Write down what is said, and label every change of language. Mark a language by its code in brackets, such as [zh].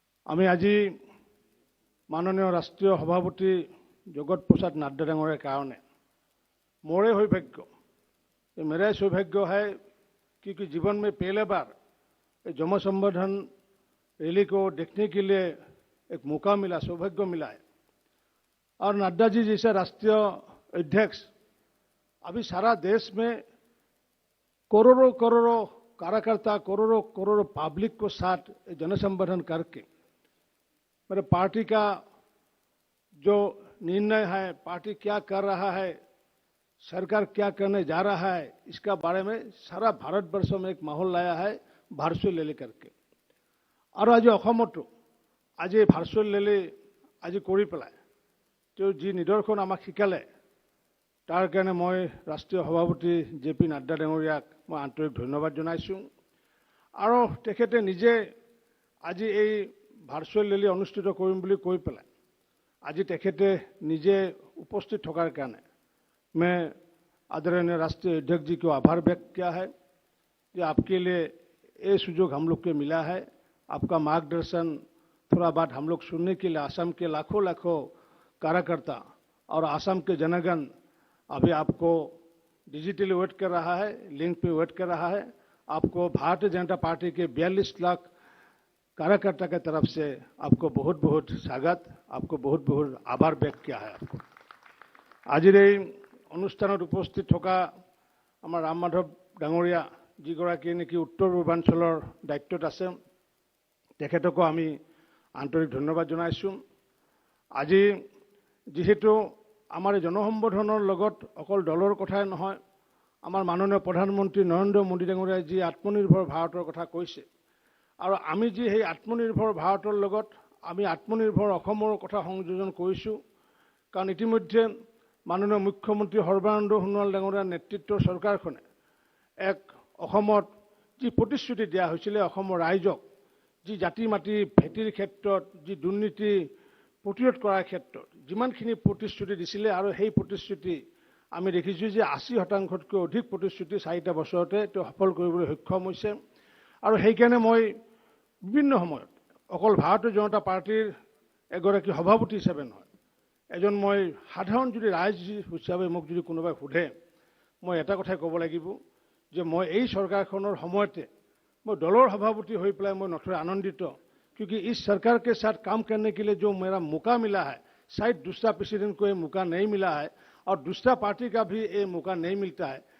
[as] আমি আজি মাননীয় ৰাষ্ট্ৰীয় সভাপতি জগত প্ৰসাদ নাড্ডা ডাঙৰীয়াৰ কাৰণে [hi] मोरे सौभाग्य, ये मेरा सौभाग्य है क्योंकि जीवन में पहले बार जन संवर्धन रैली को देखने के लिए एक मौका मिला, सौभाग्य मिला है। और नड्डा जी जैसे राष्ट्रीय अध्यक्ष अभी सारा देश में करोड़ों करोड़ों कार्यकर्ता, करोड़ों करोड़ों पब्लिक को साथ जनसंवर्धन करके मेरे पार्टी का जो निर्णय है, पार्टी क्या कर रहा है, सरकार क्या करने जा रहा है, इसका बारे में सारा भारतवर्ष में एक माहौल लाया है भार्चुअल रैली करके। और आज [as] अসমতো [hi] आज भार्चुअल रैली आज [as] কৰি পেলাই তেওঁ যি নিদৰ্শন আমাক শিকালে তাৰ কাৰণে মই ৰাষ্ট্ৰীয় সভাপতি জেপি নাড্ডা ডাঙৰীয়াক মই আন্তৰিক ধন্যবাদ জনাইছো। আৰু তেখেতে নিজে আজি এই ভাৰ্চুৱেল ৰেলী অনুষ্ঠিত কৰিম বুলি কৈ পেলাই আজি তেখেতে নিজে উপস্থিত থকাৰ কাৰণে [hi] मैं आदरणीय राष्ट्रीय अध्यक्ष जी को आभार व्यक्त किया है कि आपके लिए ये सुजोग हम लोग को मिला है। आपका मार्गदर्शन थोड़ा बात हम लोग सुनने के लिए असम के लाखों लाखों कार्यकर्ता और असम के जनगण अभी आपको डिजिटली वेट कर रहा है, लिंक पे वेट कर रहा है। आपको भारतीय जनता पार्टी के 42 लाख कार्यकर्ता की तरफ से आपको बहुत बहुत स्वागत, आपको बहुत बहुत आभार व्यक्त किया है। आपको आज [as] অনুষ্ঠানত উপস্থিত থকা আমাৰ ৰাম মাধৱ ডাঙৰীয়া যিগৰাকী নেকি উত্তৰ পূৰ্বাঞ্চলৰ দায়িত্বত আছে, তেখেতকো আমি আন্তৰিক ধন্যবাদ জনাইছো। আজি যেহেতু আমাৰ জনসম্বৰ্ধনৰ লগত অকল দলৰ কথাই নহয়, আমাৰ মাননীয় প্ৰধানমন্ত্ৰী নৰেন্দ্ৰ মোদী ডাঙৰীয়াই যি আত্মনিৰ্ভৰ ভাৰতৰ কথা কৈছে আৰু আমি যি সেই আত্মনিৰ্ভৰ ভাৰতৰ লগত আমি আত্মনিৰ্ভৰ অসমৰ কথা সংযোজন কৰিছো। কাৰণ ইতিমধ্যে মাননীয় মুখ্যমন্ত্ৰী সৰ্বানন্দ সোণোৱাল ডাঙৰীয়াৰ নেতৃত্বৰ চৰকাৰখনে এক অসমত যি প্ৰতিশ্ৰুতি দিয়া হৈছিল অসমৰ ৰাইজক, যি জাতি মাটি ভেটিৰ ক্ষেত্ৰত যি দুৰ্নীতি প্ৰতিৰোধ কৰাৰ ক্ষেত্ৰত যিমানখিনি প্ৰতিশ্ৰুতি দিছিলে আৰু সেই প্ৰতিশ্ৰুতি আমি দেখিছো যে 80%তকৈ অধিক প্ৰতিশ্ৰুতি 4টা বছৰতে তেওঁ সফল কৰিবলৈ সক্ষম হৈছে। আৰু সেইকাৰণে মই বিভিন্ন সময়ত অকল ভাৰতীয় জনতা পাৰ্টিৰ এগৰাকী সভাপতি হিচাপে নহয়, এজন মই সাধাৰণ যদি ৰাইজ হিচাপে মোক যদি কোনোবাই সোধে মই এটা কথাই ক'ব লাগিব যে মই এই চৰকাৰখনৰ সময়তে [hi] मैं दलोर सभापति हो पाए मैं नथोड़े आनंदित, क्योंकि इस सरकार के साथ काम करने के लिए जो मेरा मौका मिला है शायद दूसरा प्रेसिडेंट को ये मौका नहीं मिला है और दूसरा पार्टी का भी ये मौका नहीं मिलता है।